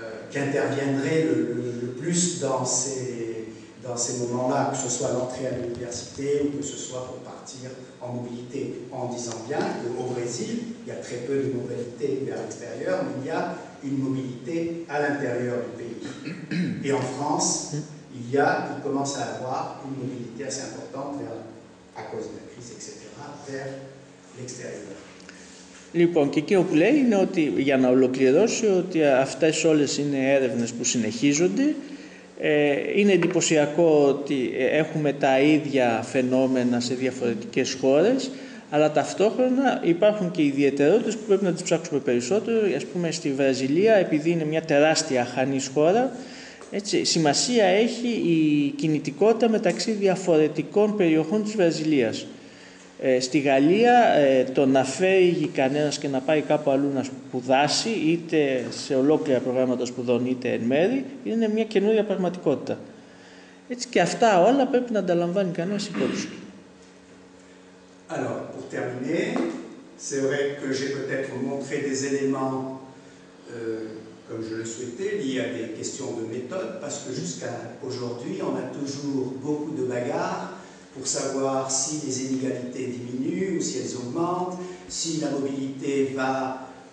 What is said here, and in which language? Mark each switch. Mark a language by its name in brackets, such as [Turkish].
[French] qui interviendraient le plus dans ces moments-là, que ce soit l'entrée à l'université ou que ce soit pour partir en mobilité, en disant bien qu'au Brésil, il y a très peu de mobilité vers l'extérieur, mais il y a une mobilité à l'intérieur du pays. Et en France, il commence à avoir une mobilité assez importante à cause de la crise, etc., vers l'extérieur. [Greek] Λοιπόν, και εκείνο που λέει είναι ότι, για να ολοκληρώσει, ότι αυτές όλες είναι έρευνες που συνεχίζονται. Είναι εντυπωσιακό ότι έχουμε τα ίδια φαινόμενα σε διαφορετικές χώρες, αλλά ταυτόχρονα υπάρχουν και ιδιαιτερότητες που πρέπει να τις ψάξουμε περισσότερο. Ας πούμε στη Βραζιλία, επειδή είναι μια τεράστια αχανής χώρα, έτσι, σημασία έχει η κινητικότητα μεταξύ διαφορετικών περιοχών της Βραζιλίας. Στη Γαλλία το να φύγει κανένας και να πάει κάπου αλλού να σπουδάσει, είτε σε ολόκληρα προγράμματα σπουδών είτε εν μέρη, είναι μια καινούρια πραγματικότητα. Έτσι και αυτά όλα πρέπει να τα λαμβάνει κανένας υπόψη. [French] Alors, pour terminer, c'est vrai que j'ai peut-être montré des éléments, comme je le souhaitais, liés à des questions de méthode, parce que jusqu'à aujourd'hui, on a toujours beaucoup de bagarres pour savoir si les inégalités diminuent ou si elles augmentent, si la mobilité va